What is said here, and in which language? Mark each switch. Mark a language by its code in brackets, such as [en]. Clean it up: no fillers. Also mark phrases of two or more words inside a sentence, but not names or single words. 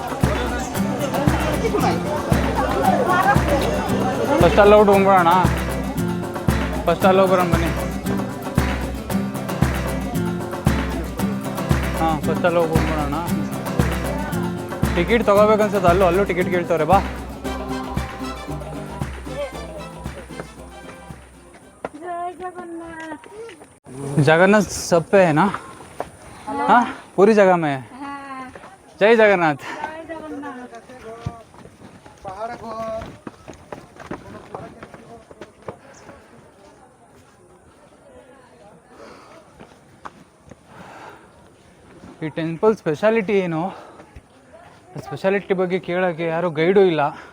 [kn] ಫಸ್ಟ್ ಅಲ್ಲಿ ಹೋಗ್ಬಿಟ್ಟು ಹೋಗ್ಬಿಡೋಣ. ಫಸ್ಟ್ ಅಲ್ಲಿ ಹೋಗ್ಬರೋಣ ಬನ್ನಿ. ಹಾಂ, ಫಸ್ಟ್ ಅಲ್ಲಿ ಹೋಗ್ಬಿಡೋಣ. ಟಿಕೆಟ್ ತೊಗೋಬೇಕನ್ಸುತ್ತೆ, ಅಲ್ಲೂ ಟಿಕೆಟ್ ಕೇಳ್ತವ್ರೆ. ಬಾ. [hi] जगन्नाथ सब पे है ना? हाँ, पूरी जगह में है. जय जगन्नाथ. [kn] ಈ [en] temple speciality [kn] ಏನು? ಸ್ಪೆಷಾಲಿಟಿ ಬಗ್ಗೆ ಕೇಳೋಕ್ಕೆ ಯಾರೂ ಗೈಡು ಇಲ್ಲ.